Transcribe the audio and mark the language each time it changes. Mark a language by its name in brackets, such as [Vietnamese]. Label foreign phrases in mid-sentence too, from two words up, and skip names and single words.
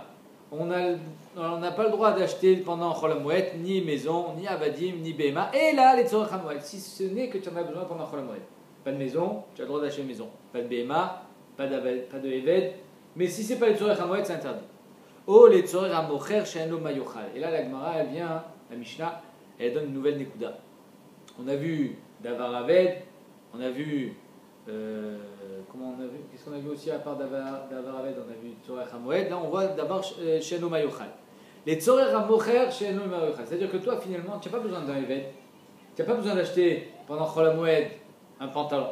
[French] On n'a pas le droit d'acheter pendant Chol HaMoed ni maison, ni avadim, ni behema. Et là, les [Hebrew] צורך המועד, [French] si ce n'est que tu en as besoin pendant Chol HaMoed. Pas de maison, tu as le droit d'acheter une maison. Pas de behema, pas de eved. Mais si ce n'est pas les [Hebrew] צורך המועד, [French] c'est interdit. [Hebrew] Oh, les צורך המוכר שאינו מה יאכל. [French] Et là, la Gemara, elle vient, la Mishnah, elle donne une nouvelle nekuda. On a vu [Hebrew] דבר האבד, [French] on a vu, qu'est-ce qu'on a vu aussi à part [Hebrew] דבר האבד, [French] on a vu [Hebrew] צורך המועד, [French] là on voit d'abord [Hebrew] שאינו מה יאכל. Les צורך המוכר שאינו מה יאכל, [French] c'est-à-dire que toi finalement tu n'as pas besoin d'un Eved, tu n'as pas besoin d'acheter pendant Chol HaMoed un pantalon.